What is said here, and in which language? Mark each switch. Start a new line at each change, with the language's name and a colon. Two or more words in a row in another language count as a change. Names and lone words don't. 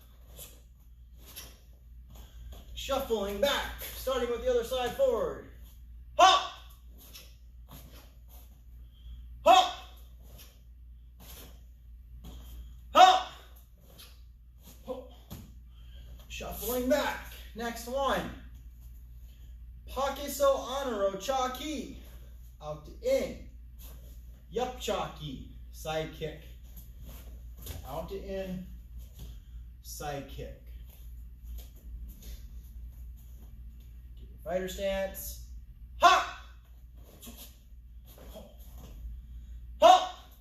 English: Shuffling back, starting with the other side forward. Ha! Ha! Ha! Shuffling back. Next one. Pakiso Anaro cha-ki. Out to in. Yup cha-ki. Side kick. Out to in. Side kick. Get your fighter stance. Ha! Ha!